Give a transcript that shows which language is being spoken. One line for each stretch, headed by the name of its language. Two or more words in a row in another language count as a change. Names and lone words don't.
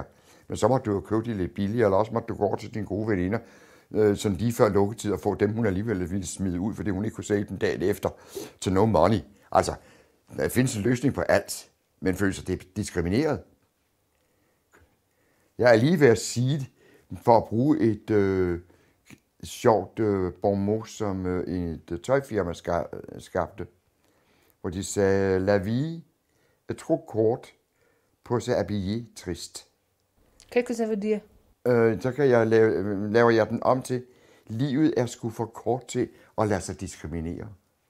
Danish: Men så måtte du jo købe de lidt billigere, eller også måtte du gå over til dine gode veninder, sådan lige før lukketid, og få dem, hun alligevel ville smide ud, fordi hun ikke kunne sælge dem dagen efter til
English: no money.
Danish: Altså, der findes en løsning på alt, men føler sig diskrimineret. Jeg er lige ved at sige det, for at bruge et sjovt
French: bon mot,
Danish: som et tøjfirma skabte, hvor de sagde,
French: la vie est trop courte pour se habiller triste. Qu'est-ce que ça veut dire?
Danish: Så laver jeg den om til, livet er sgu for kort til at lade sig diskriminere.